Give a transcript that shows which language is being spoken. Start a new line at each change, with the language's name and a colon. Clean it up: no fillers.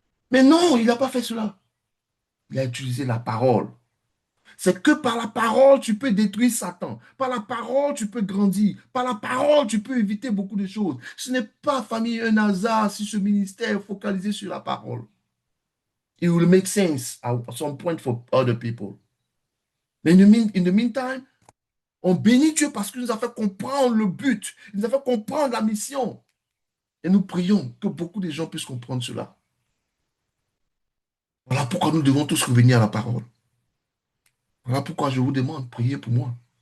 French: Mais non, il n'a pas fait cela. Il a utilisé la parole. C'est que par la parole, tu peux détruire Satan. Par la parole, tu peux grandir. Par la parole, tu peux éviter beaucoup de choses. Ce n'est pas, famille, un hasard si ce ministère est focalisé sur la parole.
English: It will make sense at some point for other people.
French: Mais
English: in the meantime,
French: on bénit Dieu parce qu'il nous a fait comprendre le but. Il nous a fait comprendre la mission. Et nous prions que beaucoup de gens puissent comprendre cela. Voilà pourquoi nous devons tous revenir à la parole. Voilà pourquoi je vous demande, priez pour moi.